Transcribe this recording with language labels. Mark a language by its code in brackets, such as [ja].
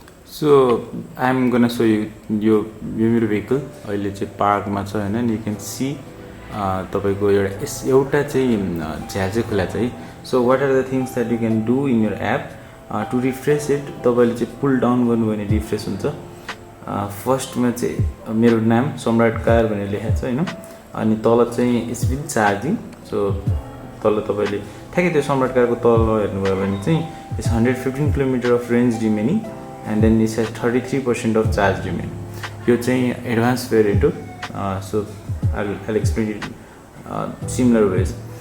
[en] So I'm gonna show you your [ne] मेरो vehicle अहिले चाहिँ पार्कमा छ हैन [en] and you can see [ne] तपाईको एउटा चाहिँ झ्याल चाहिँ खुला छ है. [en] So what are the things that you can do in your app to refresh it? [ne] तपाईले चाहिँ पुल डाउन गर्नुभयो भने रिफ्रेश हुन्छ. फर्स्टमा चाहिँ मेरो नाम सम्राट कार भनेर लेखेको छ हैन अनि तल चाहिँ [en] It's with charging. [ne] सो तल तपाईले ठ्याक्कै त्यो सम्राट कारको तल हेर्नुभयो भने चाहिँ it's 115 kilometre of range remaining [en] and then it has 33% of charge remaining. [ne] यो चाहिँ एडभान्स भेरिएन्ट हो. [en] So I'll explain it similar ways.